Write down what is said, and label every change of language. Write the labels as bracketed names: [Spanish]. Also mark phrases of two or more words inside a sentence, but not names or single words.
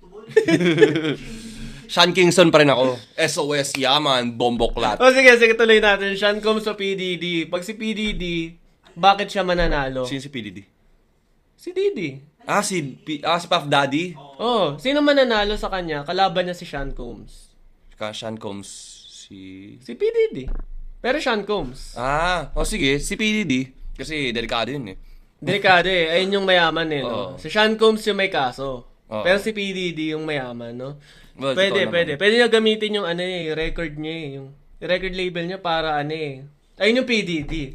[Filipino] Sean Kingston pa rin ako. SOS, yaman, bomboklat. O sige, tuloy natin. Sean comes sa PDD. Pag si PDD, bakit siya mananalo? Sino si PDD? Si Didi. Si Puff Daddy? Oh, sino mananalo sa kanya? Kalaban niya si Sean Combs. Sean Combs, si... Si PDD. Pero Sean Combs. Sige, si PDD. Kasi delikado yun eh. Delikado eh. Ayun yung mayaman eh, no? Oo. Si Sean Combs yung may kaso. Oo. Pero si PDD yung mayaman, no? Well, Pwede, totoo pwede. naman. Pwede niya gamitin yung record niya eh. Yung record label niya para ayun yung PDD.